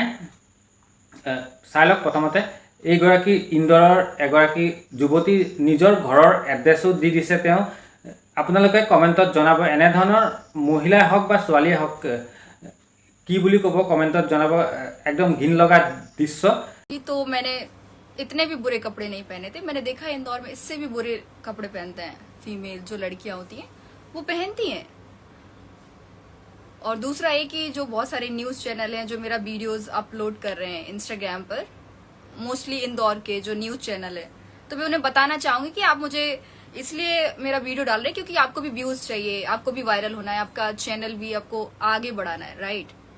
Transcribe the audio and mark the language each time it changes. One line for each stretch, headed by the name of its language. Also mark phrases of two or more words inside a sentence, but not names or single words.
Assamese: চাই লওক প্ৰথমতে এইগৰাকী ইন্দোৰৰ এগৰাকী যুৱতী, নিজৰ ঘৰৰ এড্ৰেছো দি দিছে তেওঁ। আপোনালোকে কমেণ্টত জনাব এনেধৰণৰ মহিলাই হওক বা ছোৱালীয়ে হওক কি বুলি ক'ব, কমেণ্টত জনাব। একদম ঘিণ লগা দৃশ্য।
Hindi: तो मैंने इतने भी बुरे कपड़े नहीं पहने थे, मैंने देखा इंदौर में इससे भी बुरे कपड़े पहनते हैं फीमेल, जो लड़कियां होती हैं वो पहनती हैं। और दूसरा ये कि जो बहुत सारे
English: news channel
Hindi: हैं जो मेरा
English: videos upload
Hindi: कर रहे हैं इंस्टाग्राम पर, मोस्टली इंदौर के जो
English: news channel
Hindi: है, तो मैं उन्हें बताना चाहूंगी कि आप मुझे इसलिए मेरा वीडियो डाल रहे हैं क्योंकि आपको भी व्यूज चाहिए, आपको भी वायरल होना है, आपका चैनल भी आपको आगे बढ़ाना है, राइट।